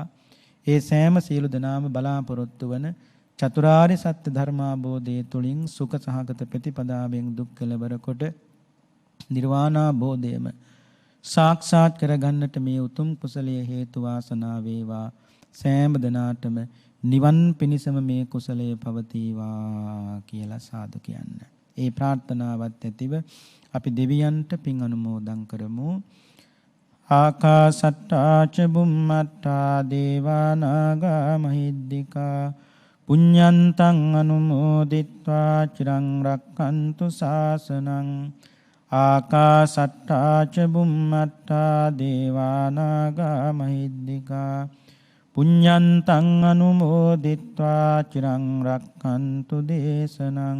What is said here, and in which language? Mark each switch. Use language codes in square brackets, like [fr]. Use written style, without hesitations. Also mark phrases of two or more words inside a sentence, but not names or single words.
[si] ඒ සෑම සියලු දෙනාම බලාපොරොත්තු වන චතුරාර්ය සත්‍ය ධර්මාබෝධය තුළින් සුඛ සහගත ප්‍රතිපදාවෙන් දුක් කෙලවර කොට නිර්වාණාබෝධයම සාක්ෂාත් කරගන්නට මේ උතුම් කුසලයේ හේතු වාසනා වේවා. සෑම දිනාටම නිවන් පිණිසම මේ කුසලයේ පවතිවා කියලා සාදු කියන්න. ඒ ප්‍රාර්ථනාවත් ඇතිව අපි දෙවියන්ට පින් අනුමෝදන් කරමු. [pi] ආකාසට්ටා ච බුම්මට්ටා දේවා නාග මහිද්దికා පුඤ්ඤන්තං අනුමෝදිත්වා චිරං රක්ඛන්තු ශාසනං. ආකාසට්ටා ච බුම්මට්ටා දේවා නාග මහිද්దికා පුඤ්ඤන්තං අනුමෝදිත්වා චිරං රක්ඛන්තු දේශනං.